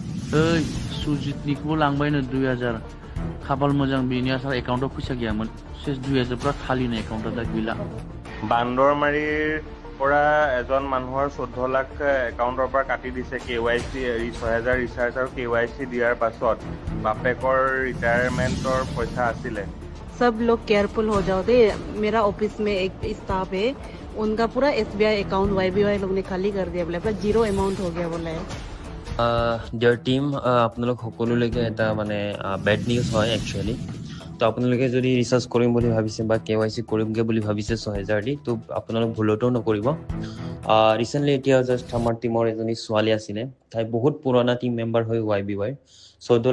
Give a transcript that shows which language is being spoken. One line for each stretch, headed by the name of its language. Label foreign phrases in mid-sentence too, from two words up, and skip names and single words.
Bodo: ओइ सुजितनिखौबो लांबायनो 2000 खाफाल मोजां बेनि आसार एकाउन्टाव फैसा गैयामोन सेस 2000 पुरा खालिनो एकाउन्टाव दा गैला
Assamese: বান্দৰমাৰীৰ পৰা এজন মানুহৰ 14 লাখ একাউণ্টৰ পৰা কাটি দিছে KYC 6000 ৰিচাৰ্জ আৰু KYC দিয়াৰ পাছত বাপেকৰ ৰিটায়াৰমেণ্টৰ পইচা আছিলে
Hindi: सब लोग केयरफुल हो जाओ दे मेरा ऑफिस में एक स्टाफ है उनका पूरा SBI अकाउंट YBY लोग ने खाली कर दिया बोले पूरा जीरो अमाउंट हो गया बोला है
English: dear team
Assamese: আপোনালোক সকলোলৈকে এটা মানে
English: bad news
Assamese: হয় একচুৱেলি তো আপোনালোকে যদি ৰিচাৰ্জ কৰিম বুলি ভাবিছে বা KYC কৰিমগৈ বুলি ভাবিছে 6000 দি তো আপোনালোক ভুলতো নকৰিব ৰিচেণ্টলি এতিয়া জাষ্ট আমাৰ টিমৰ এজনী ছোৱালী আছিলে তাই বহুত পুৰণা
English: team member
Assamese: হয় YBY 14